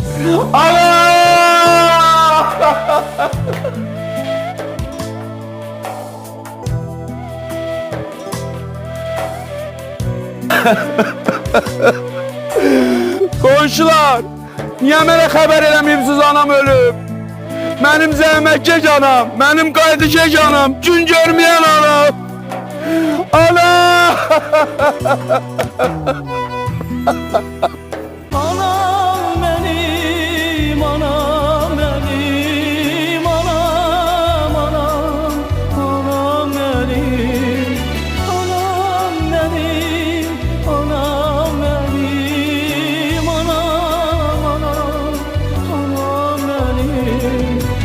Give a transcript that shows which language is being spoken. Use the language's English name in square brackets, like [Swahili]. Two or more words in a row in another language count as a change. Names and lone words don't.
[Azerbaijani] Qonşular, niyə mənə xəbər eləməyibsiz anam ölüb? Mənim zəhmətkeş anam, mənim qayıdışkeş anam, gün görməyən anam. Anam! [Turkish] Anam benim, anam benim, anam, anam, anam benim, anam benim, anam benim, anam, anam, anam benim.